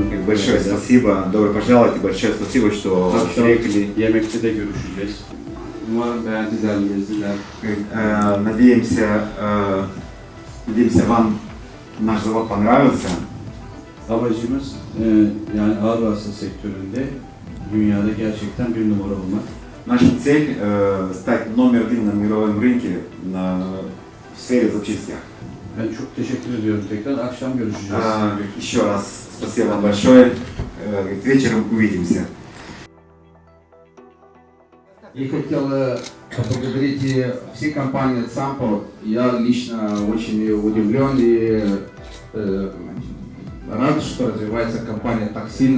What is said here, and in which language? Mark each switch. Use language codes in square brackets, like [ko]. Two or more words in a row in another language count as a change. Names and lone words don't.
[ru] Большое спасибо, добро пожаловать и большое спасибо, что [tr] Akşam [ru] приехали. [tr] yemekte de görüşeceğiz. Umarım beğendiler, gezdiler. [ru] Надеемся, вам наш завод понравился. [tr] Amacımız yani ağır vasıta sektöründe dünyada gerçekten bir numara olmak. [ru] Наша цель стать номер один на мировом рынке в сфере запчастей. [tr] Ben çok teşekkür ediyorum tekrar. Akşam görüşeceğiz. [ru] Еще раз спасибо вам большое. Вечером увидимся. И хотел поблагодарить все компании Sampo. Я лично очень удивлен и рад, что развивается компания так сильно.